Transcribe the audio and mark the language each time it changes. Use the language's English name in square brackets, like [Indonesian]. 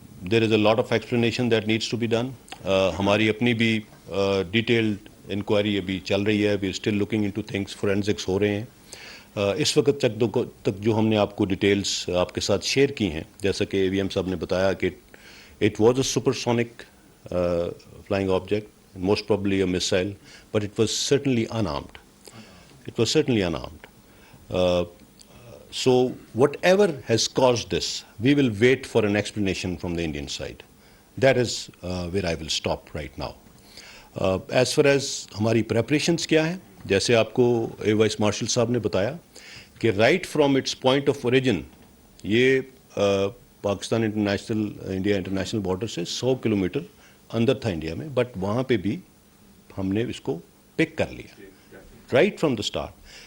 [English] There is a lot of explanation that needs to be done. [Urdu] ہماری اپنی بھی detailed inquiry ابھی چل رہی ہے. [English] we are still looking into things, [Urdu] forensics ہو رہے ہیں. اس وقت تک جو ہم نے آپ کو ڈیٹیلس آپ کے ساتھ شیئر کی ہیں، جیسا کہ AVM صاحب نے بتایا کہ [English] It was a supersonic flying object, most probably a missile, but it was certainly unarmed. It was certainly unarmed. So whatever has caused this, we will wait for an explanation from the Indian side. That is where I will stop right now. As far as [Urdu] ہماری preparations کیا ہیں، جیسے آپ کو vice marshal صاحب نے بتایا کہ [English] right from its point of origin [Urdu] یہ پاکستان انڈیا انٹرنیشنل بارڈر سے 100 کلومیٹر اندر تھا انڈیا میں، بٹ وہاں پہ بھی ہم نے اس کو پک کر لیا [English] Right from the start.